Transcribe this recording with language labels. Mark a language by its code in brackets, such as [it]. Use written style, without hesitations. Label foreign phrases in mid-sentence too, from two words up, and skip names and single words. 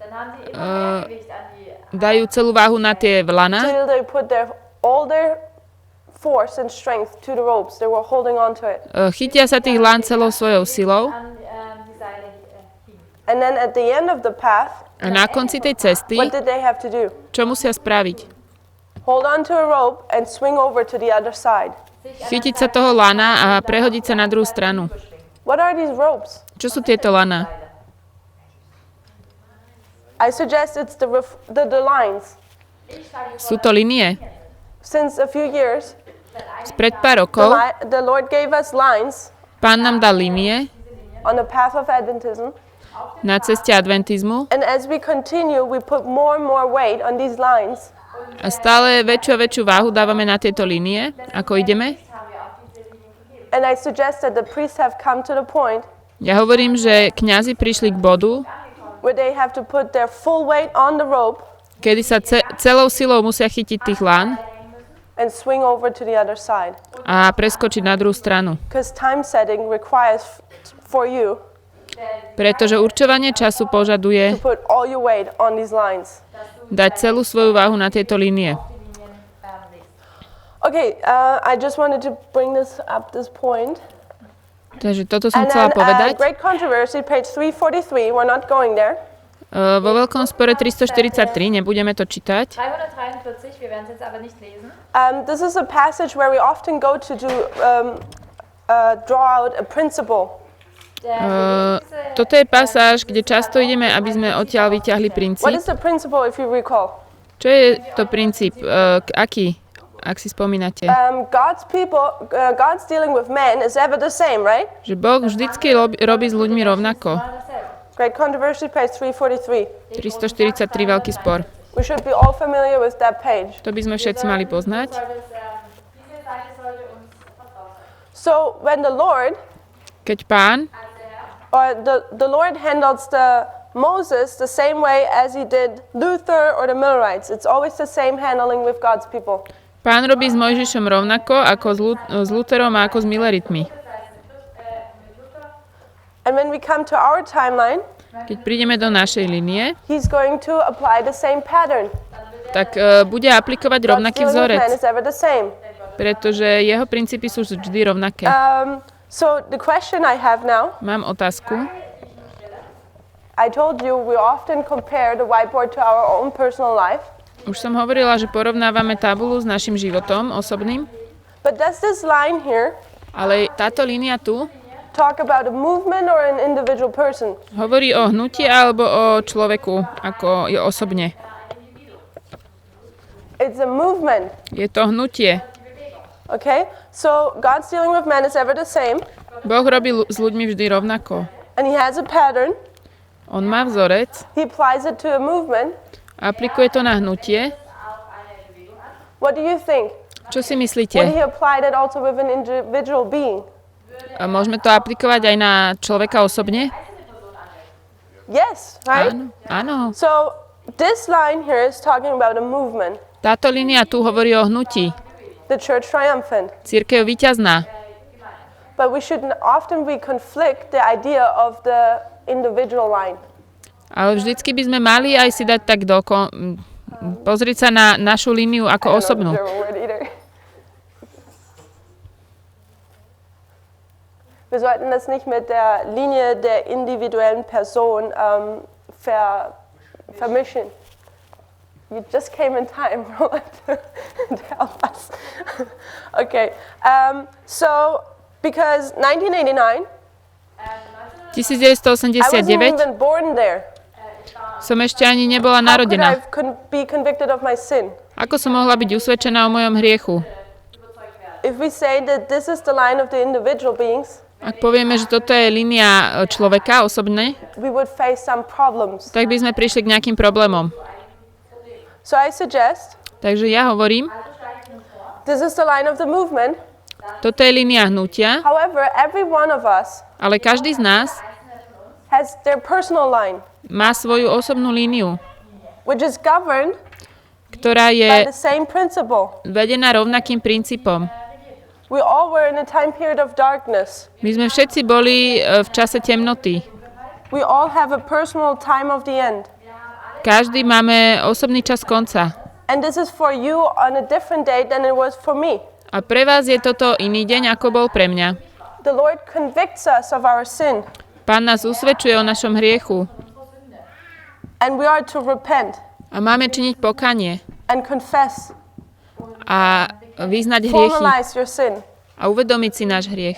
[sk] Dajú celú váhu na tie lana, [en] till they put all their force and strength to the ropes. They were holding on to it. [sk] chytia sa tých lán celou svojou silou [en] And then at the end of the path, [sk] a na konci tej cesty, [en] what did they have to do? [sk] čo musia spraviť? [en] Hold on to a rope and swing over to the other side. [sk] Chytiť sa toho lana a prehodiť sa na druhú stranu. [en] What are these ropes? [sk] Čo sú tieto lana? [en] I suggest it's the lines. [sk] Sú to linie. [en] Since a few years, [sk] Spred pár rokov [en] the Lord gave us lines [sk] Pán nám dal linie [en] on the path of Adventism. [sk] na ceste adventizmu [en] And as we continue, we put more and more weight on these lines. [sk] a stále väčšiu a väčšiu váhu dávame na tieto linie, ako ideme. [en] And I suggest that the priests have come to the point [sk] Ja hovorím, že kňazi prišli k bodu, [en] where they have to put their full weight on the rope [sk] kedy sa celou silou musia chytiť tých lán [en] and swing over to the other side. [sk] a preskočiť na druhú stranu. [en] Because time setting requires for you [sk] Pretože určovanie času požaduje [en] to put all your weight on these lines. [sk] dať celú svoju váhu na tieto línie. [en] Okay, I just wanted to bring this point. [sk] Takže toto som [en] And [sk] chcela [en] then [sk] povedať. [en] Great Controversy, page 343, we're not going there. [sk] Vo veľkom spore 343, nebudeme to čítať. 343, [de] wir werden es jetzt aber nicht lesen. [en] This is a passage where we often go to draw out a principle. [sk] Toto je pasáž, kde často ideme, aby sme odtiaľ vyťahli [en] What [sk] princíp. [en] is the principle, if you recall? [sk] Čo je to princíp? Aký? Ak si spomínate. [en] God's dealing with men is ever the same, right? [sk] Že Boh vždycky robí s ľuďmi rovnako. [en] Great Controversy, page 343. 343, [sk] veľký spor. [en] We should be all familiar with that page. [sk] To by sme všetci mali poznať. [en] So when the Lord, [sk] Keď Pán, [en] or the Lord handles the Moses the same way as he did Luther or the Millerites, it's always the same handling with God's people. [sk] Pán robí s Mojžišom rovnako ako s Lutherom a ako s Milleritmi. [en] And when we come to our timeline, [sk] Keď prídeme do našej línie, [en] he's going to apply the same pattern. [sk] tak bude aplikovať [en] God's [sk] rovnaký [en] dealing with men [sk] vzorec, [en] is ever the same. [sk] pretože jeho princípy sú vždy rovnaké. [en] So the question I have now, [sk] Mám otázku. [en] I told you we often compare the whiteboard to our own personal life. [sk] Už som hovorila, že porovnávame tabulu s našim životom osobným, [en] But does this line here [sk] ale táto línia tu [en] talk about a movement or an individual person? [sk] hovorí o hnutí alebo o človeku, ako je osobne. [en] It's a movement. [sk] Je to hnutie. [en] Okay? So God's dealing with men is ever the same, [sk] Boh robí s ľuďmi vždy rovnako. [en] and he has a pattern. [sk] On má vzorec, [en] He applies it to a movement. [sk] aplikuje to na hnutie. [en] What do you think? [sk] Čo si [en] Would [sk] myslíte? [en] he apply that also with an individual being? [sk] A môžeme to aplikovať aj na človeka osobne? [en] Yes, right? [sk] Áno, áno. [en] So this line here is talking about a movement. [sk] Táto línia tu hovorí o hnutí. [en] The church triumphant. [sk] Cirkev víťazná. [en] But we should often conflict the idea of the individual line. [sk] Ale vždycky by sme mali aj si dať tak pozrieť sa na našu líniu ako osobnú. [de] Wir sollten das nicht mit der Linie der individuellen Person vermischen. [en] You just came in time, Roland, to help us. Okay, so because 1989, I wasn't 1989 even born there. [sk] som ešte ani nebola [en] How could I [sk] narodená. [en] be convicted of my sin? [sk] Ako som mohla byť usvedčená o mojom hriechu? [en] If we say that this is the line of the individual beings, [sk] Ak povieme, že toto je línia človeka osobne, [en] we would face some problems. [sk] tak by sme prišli k nejakým problémom. [en] So I suggest [sk] Takže ja hovorím, [en] this is the line of the movement. [sk] toto je línia hnutia, [en] However, every one of us [sk] ale každý z nás [en] has their personal line, [sk] má svoju osobnú líniu, [en] which is governed [sk] ktorá [en] by [sk] je [en] the same principle. [sk] vedená rovnakým princípom. [en] We all were in a time period of darkness. [sk] My sme všetci boli v čase temnoty. [en] We all have a personal time of the end. [sk] Každý máme osobný čas konca. [en] And this is for you on a different day than it was for me. [sk] A pre vás je toto iný deň, ako bol pre mňa. [en] The Lord convicts us of our sin, [sk] Pán nás usvedčuje o našom hriechu [en] and we are to repent [sk] a máme činiť pokanie [en] and confess, [sk] a vyznať hriechy [en] formalize your sin. [sk] a uvedomiť si náš hriech.